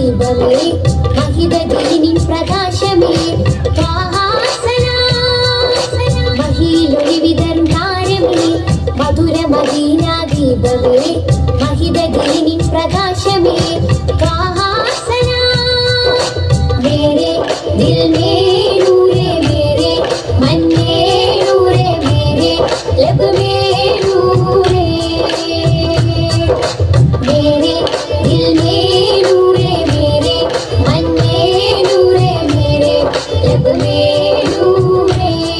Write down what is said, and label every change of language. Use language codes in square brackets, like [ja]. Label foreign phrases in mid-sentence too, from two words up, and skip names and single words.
[ml] ദീപമേ മഹിത ദീനി പ്രകാശമേ മഹിലൊളി വിതരും താരമേ മധുര മദീന ദീപമേ മഹിത ദീനി പ്രകാശമേ [hi] मेरे दिल में नूरे मेरे मन में नूरे मेरे लब में नूरे मेरे दिल में नूरे मेरे मन में नूरे मेरे लब में नूरे